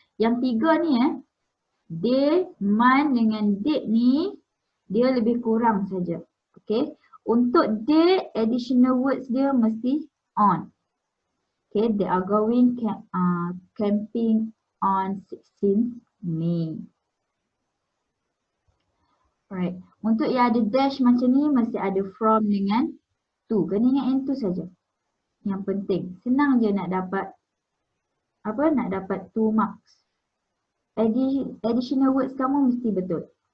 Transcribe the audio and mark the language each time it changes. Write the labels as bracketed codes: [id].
[ms] Yang tiga ni day, month dengan date ni dia lebih kurang saja. Okay. Untuk date, additional words dia mesti on. [en] Okay, they are going camping on 16th May. Alright. [ms] Untuk yang ada dash macam ni mesti ada from dengan to. Kena ingat yang tu saja. Yang penting. Senang je nak dapat nak dapat 2 marks. Additional words kamu mesti betul.